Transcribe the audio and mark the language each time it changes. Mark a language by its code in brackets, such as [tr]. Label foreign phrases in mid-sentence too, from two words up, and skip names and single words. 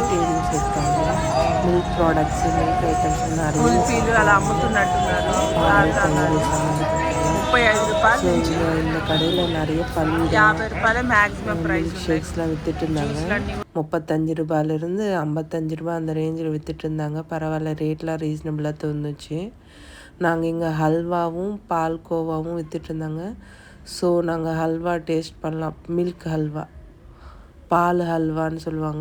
[en] milk products, milk items, [te] కుల్ఫీలు అలా అమ్ముతున్నట్టున్నారు. 35 రూపాయల నుంచి [ta] இந்த கடையில் நிறைய பல் 50 ரூபாயில [en] maximum price. [ta] ஷேக்ஸ்லாம் வித்துட்டு இருந்தாங்க. 35 ரூபாயிலிருந்து 55 ரூபா அந்த ரேஞ்சில் வித்துட்டு இருந்தாங்க. பரவாயில்ல, ரேட்லாம் ரீசனபிளாக தோணுச்சு. நாங்கள் இங்கே ஹல்வாவும் பால்கோவாவும் வித்துட்டு இருந்தாங்க. ஸோ நாங்கள் ஹல்வா டேஸ்ட் பண்ணலாம். மில்க் ஹல்வா, பால் ஹல்வான்னு சொல்லுவாங்க.